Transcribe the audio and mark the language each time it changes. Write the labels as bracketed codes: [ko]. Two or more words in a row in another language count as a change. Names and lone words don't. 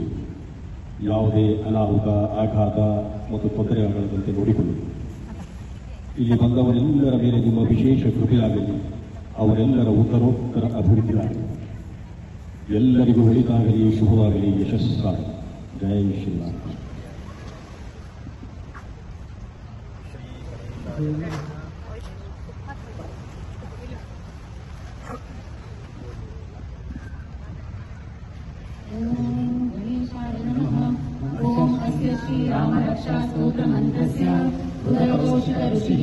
[kn] ಯಾವುದೇ ಅನಾಹುತ, ಆಘಾತ ಮತ್ತು ತೊಂದರೆಯಾಗದಂತೆ ನೋಡಿಕೊಳ್ಳಿ. ಇಲ್ಲಿ ಬಂದವರೆಲ್ಲರ ಮೇಲೆ ನಿಮ್ಮ ವಿಶೇಷ ಕೃಪೆಯಾಗಲಿ. ಅವರೆಲ್ಲರ ಉತ್ತರೋತ್ತರ ಅಭಿವೃದ್ಧಿಯಾಗಲಿ. ಎಲ್ಲರಿಗೂ ಒಳಿತಾಗಲಿ, ಶುಭವಾಗಲಿ, ಯಶಸ್ಸಾಗಲಿ. ಜೈ ಶ್ರೀರಾಮ. [sa] ओम अस्य श्री राम रक्षा स्तोत्र मंत्रस्य उदरघोषित ऋषिः